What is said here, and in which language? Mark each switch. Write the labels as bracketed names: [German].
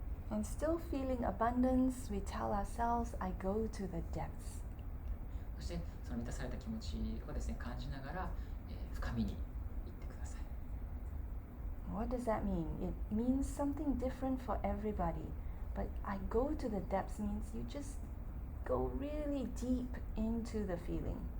[English] And still feeling abundance, we tell ourselves, I go to the depths. [Japanese] そしてその満たされた気持ちをですね、感じながら、深みに行ってください。 [English] What does that mean? It means something different for everybody. But I go to the depths means you just go really deep into the feeling.